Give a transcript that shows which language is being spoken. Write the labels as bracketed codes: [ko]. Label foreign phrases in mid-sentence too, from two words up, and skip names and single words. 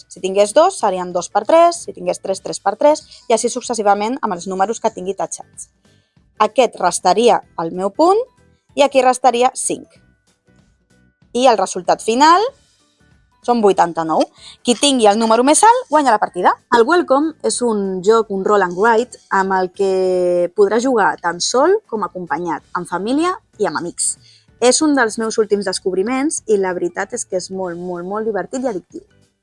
[ca] Si tingués 2, serien 2 per 3, si tingués 3, 3 per 3, i així successivament amb els números que tingui tatxats. Aquest restaria el meu punt i aquí restaria 5. I el resultat final són 89. Qui tingui el número més alt guanya la partida. El Welcome és un joc, un [en] roll and write, [ca] amb el que podràs jugar tant sol com acompanyat, amb família i amb amics. És un dels meus últims descobriments i la veritat és que és molt, molt, molt divertit i addictiu.